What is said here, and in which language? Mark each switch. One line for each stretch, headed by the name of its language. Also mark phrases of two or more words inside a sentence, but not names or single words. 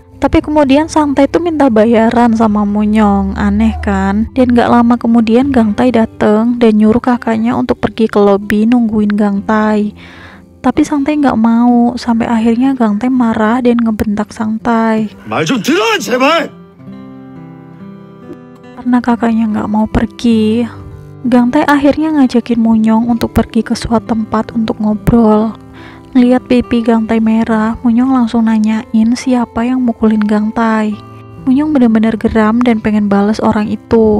Indonesian: Tapi kemudian Sang Tae tuh minta bayaran sama Munyong, aneh kan? Dan gak lama kemudian Gang Tae dateng dan nyuruh kakaknya untuk pergi ke lobi nungguin Gang Tae. Tapi Sang Tae gak mau, sampai akhirnya Gang Tae marah dan ngebentak Sang Tae.
Korean: 말 좀 들어 제발.
Indonesian: Karena kakaknya gak mau pergi, Gang Tae akhirnya ngajakin Munyong untuk pergi ke suatu tempat untuk ngobrol. Ngeliat pipi Gang Tae merah, Munyong langsung nanyain siapa yang mukulin Gang Tae. Munyong bener-bener geram dan pengen bales orang itu.